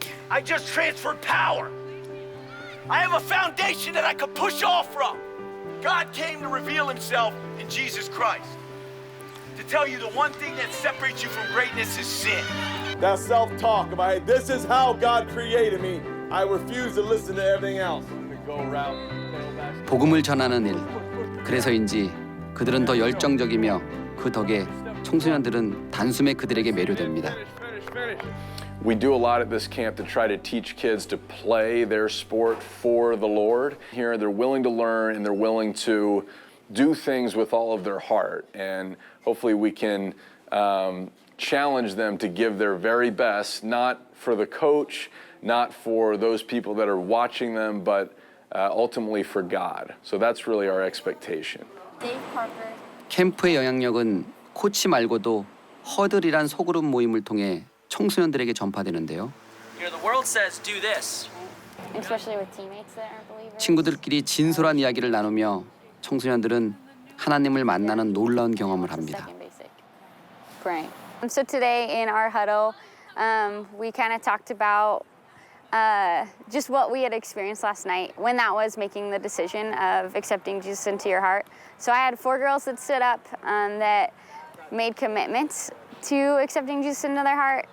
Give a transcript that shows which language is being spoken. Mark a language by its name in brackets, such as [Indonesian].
[English] I just transferred power. I have a foundation that I could push off from. God came to reveal himself in Jesus Christ. To tell you the one thing that separates you from greatness is sin. That self-talk about, this is how God created me. I refuse to listen to everything else. [Korean] 복음을 전하는 일. 그래서인지 그들은 더 열정적이며 그 덕에 청소년들은 단숨에 그들에게 매료됩니다. [English] We do a lot at this camp to try to teach kids to play their sport for the Lord. Here, they're willing to learn and they're willing to do things with all of their heart. And hopefully we can challenge them to give their very best, not for the coach, not for those people that are watching them, but ultimately for God. So that's really our expectation. [Korean] 캠프의 영향력은 코치 말고도 허들이란 소그룹 모임을 통해 청소년들에게 전파되는데요. [English] The world says do this. Especially with teammates that aren't believers. [Korean] 친구들끼리 진솔한 이야기를 나누며 청소년들은 하나님을 만나는 놀라운 경험을 합니다. [English] Praying. So today in our huddle, we kind of talked about just what we had experienced last night when that was making the decision of accepting Jesus into your heart. So I had 4 girls that stood up that made commitments to accepting Jesus into their heart.